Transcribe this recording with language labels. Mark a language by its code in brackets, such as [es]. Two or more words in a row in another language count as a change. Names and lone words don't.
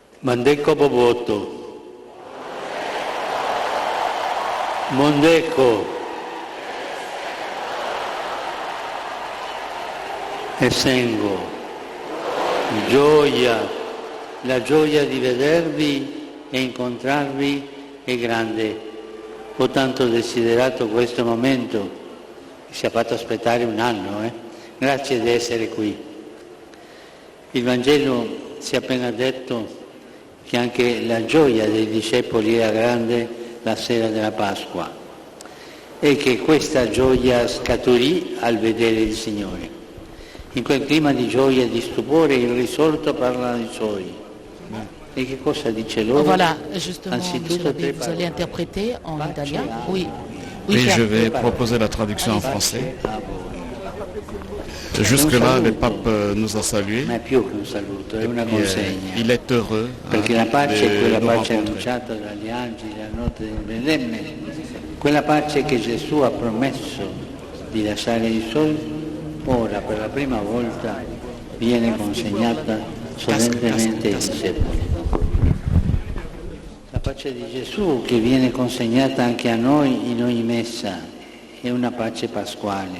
[ln] Mandeko Boboto. Mondeko. Essengo. [it] Gioia. La gioia di vedervi e incontrarvi è grande. Ho tanto desiderato questo momento, che ci ha fatto aspettare un anno. Grazie di essere qui. Il Vangelo ci ha appena detto che anche la gioia dei discepoli era grande la sera della Pasqua e che questa gioia scaturì al vedere il Signore. In quel clima di gioia e di stupore il risorto parla ai suoi. Et che cosa dice loro? [fr] Voilà, justement, Monsieur l'abbé, vous allez interpréter en italien. Oui, je vais proposer la traduction en français. Jusque-là, le pape nous a salués. Il est heureux [it] perché la pace è quella [fr] de nous [it] pace [fr] rencontrer. [it] annunciata dagli angeli la notte del Betlemme, quella pace che Gesù ha promesso di lasciare ai suoi, ora per la prima volta viene consegnata solennemente ai discepoli. La pace di Gesù che viene consegnata anche a noi in ogni messa è una pace pasquale.